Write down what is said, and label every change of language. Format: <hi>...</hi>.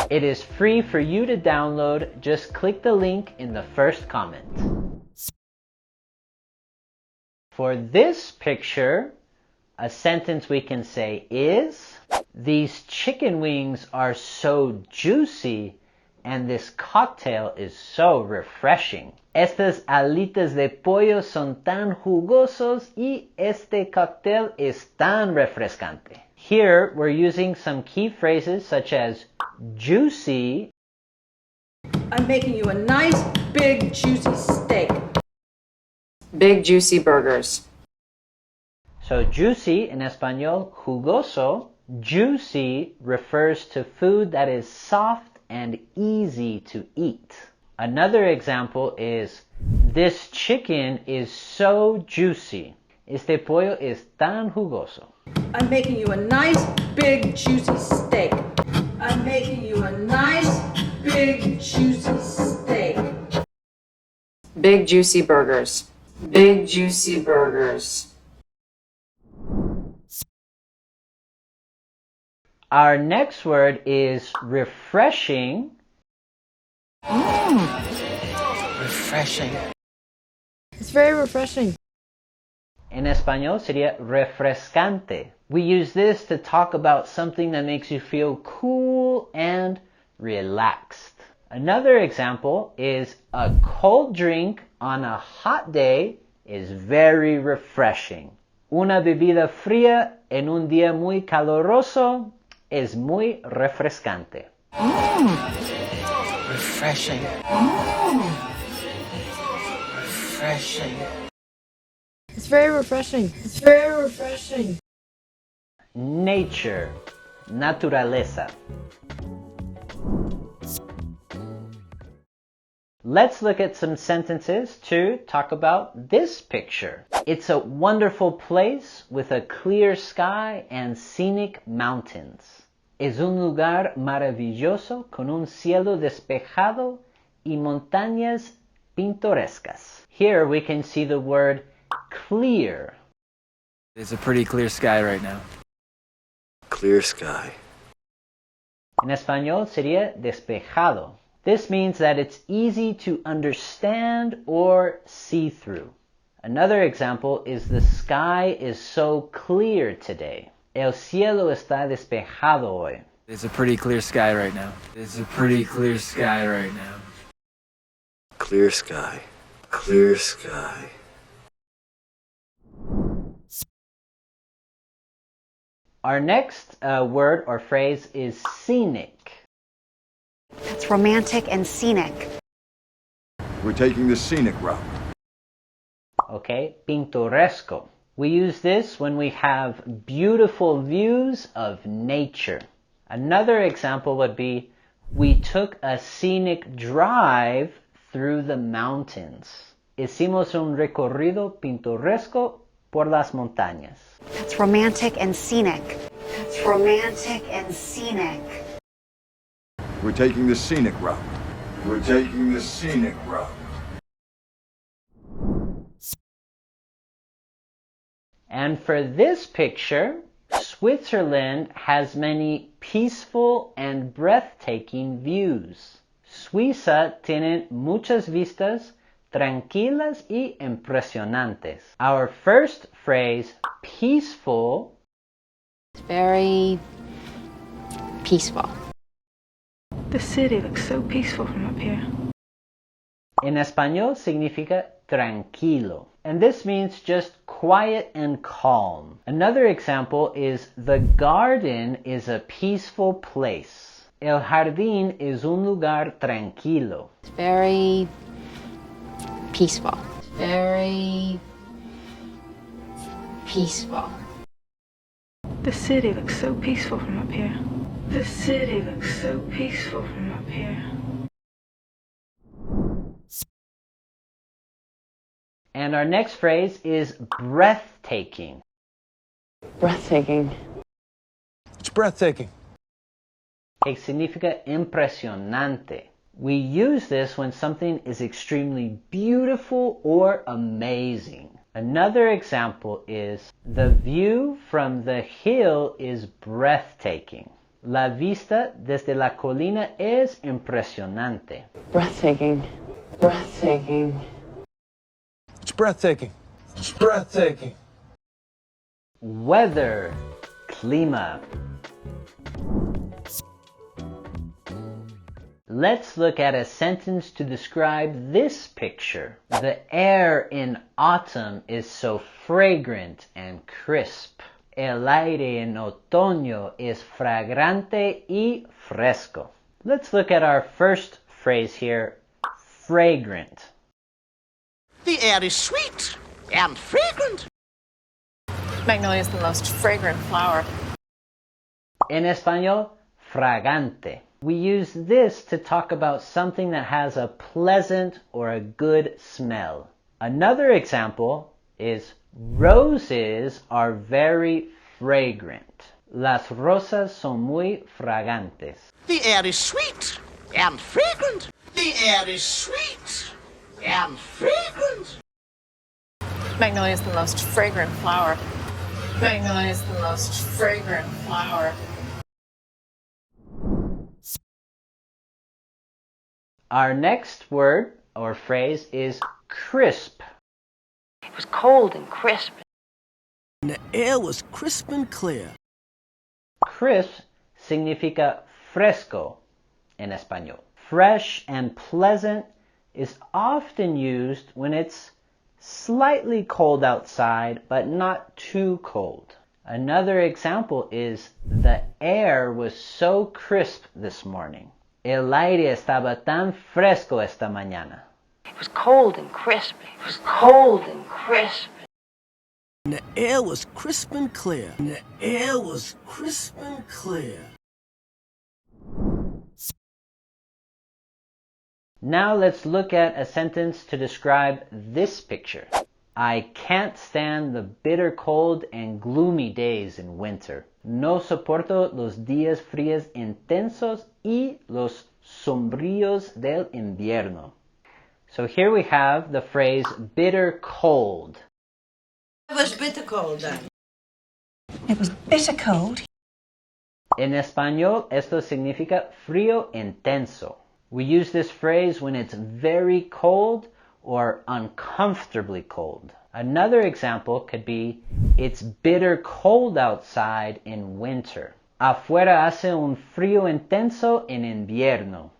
<en>It is free for you to download. Just click the link in the first comment. For this picture, a sentence we can say is: these chicken wings are so juicy and this cocktail is so refreshing.</en> <es>Estas alitas de pollo son tan jugosos y este cóctel es tan refrescante.</es> <en>Here we're using some key phrases such as juicy. I'm making you a nice, big, juicy steak. Big juicy burgers. So juicy in español, jugoso. Juicy refers to food that is soft and easy to eat. Another example is: this chicken is so juicy.</en> <es>Este pollo es tan jugoso.</es> <en>I'm making you a nice, big, juicy steak. I'm making you a nice, big, juicy steak. Big juicy burgers. Big juicy burgers. Our next word is refreshing. Refreshing. It's very refreshing.</en> <es>En español sería refrescante.</es> <en>We use this to talk about something that makes you feel cool and relaxed. Another example is: a cold drink on a hot day is very refreshing.</en> <es>Una bebida fría en un día muy caluroso es muy refrescante.</es> <en>Refreshing. Refreshing. It's very refreshing. It's very refreshing. Nature. Naturaleza. Let's look at some sentences to talk about this picture. It's a wonderful place with a clear sky and scenic mountains.</en> <es>Es un lugar maravilloso con un cielo despejado y montañas pintorescas.</es> <en>Here we can see the word clear. It's a pretty clear sky right now. Clear sky.</en> <es>En español sería despejado.</es> <en>This means that it's easy to understand or see through. Another example is the sky is so clear today.</en> <es>El cielo está despejado hoy.</es> <en>It's a pretty clear sky right now. It's a pretty clear sky right now. Clear sky. Clear sky. Our next word or phrase is scenic. It's romantic and scenic. We're taking the scenic route.</en> <es>Okay, pintoresco.</es> <en>We use this when we have beautiful views of nature. Another example would be, we took a scenic drive through the mountains.</en> <es>Hicimos un recorrido pintoresco por las montañas.</es> <en>It's romantic and scenic. It's romantic and scenic. We're taking the scenic route. We're taking the scenic route. And for this picture, Switzerland has many peaceful and breathtaking views.</en> <es>Suiza tiene muchas vistas tranquilas y impresionantes.</es> <en>Our first phrase, peaceful, It's very peaceful. The city looks so peaceful from up here.</en> <es>en español significa tranquilo.</es> <en>And this means just quiet and calm. Another example is the garden is a peaceful place.</en> <es>El jardín es un lugar tranquilo.</es> <en>It's very peaceful. Very peaceful. The city looks so peaceful from up here. The city looks so peaceful from up here. And our next phrase is breathtaking. Breathtaking. It's breathtaking.</en> <es>Que significa impresionante.</es> <en>We use this when something is extremely beautiful or amazing. Another example is, the view from the hill is breathtaking.</en> <es>La vista desde la colina es impresionante.</es> <en>Breathtaking. Breathtaking. It's breathtaking. It's breathtaking. Weather, Clima. Let's look at a sentence to describe this picture. The air in autumn is so fragrant and crisp.</en> <es>El aire en otoño es fragrante y fresco.</es> <en>Let's look at our first phrase here, fragrant. The air is sweet and fragrant. Magnolia is the most fragrant flower.</en> <es>En español, fragante.</es> <en>We use this to talk about something that has a pleasant or a good smell. Another example is, roses are very fragrant.</en> <es>Las rosas son muy fragantes.</es> <en>The air is sweet and fragrant. The air is sweet and fragrant. Magnolia is the most fragrant flower. Magnolia is the most fragrant flower. Our next word or phrase is crisp. It was cold and crisp. And the air was crisp and clear.</en> <es>Crisp significa fresco en español.</es> <en>Fresh and pleasant is often used when it's slightly cold outside, but not too cold. Another example is, the air was so crisp this morning.</en> <es>El aire estaba tan fresco esta mañana.</es> <en>It was cold and crisp. It was cold and crisp. And the air was crisp and clear. And the air was crisp and clear. Now let's look at a sentence to describe this picture. I can't stand the bitter cold and gloomy days in winter.</en> <es>No soporto los días fríos intensos y los sombríos del invierno.</es> <en>So here we have the phrase bitter cold. It was bitter cold then. It was bitter cold.</en> <es>En español, esto significa frío intenso.</es> <en>We use this phrase when it's very cold or uncomfortably cold. Another example could be, it's bitter cold outside in winter.</en> <es>Afuera hace un frío intenso en invierno.</es>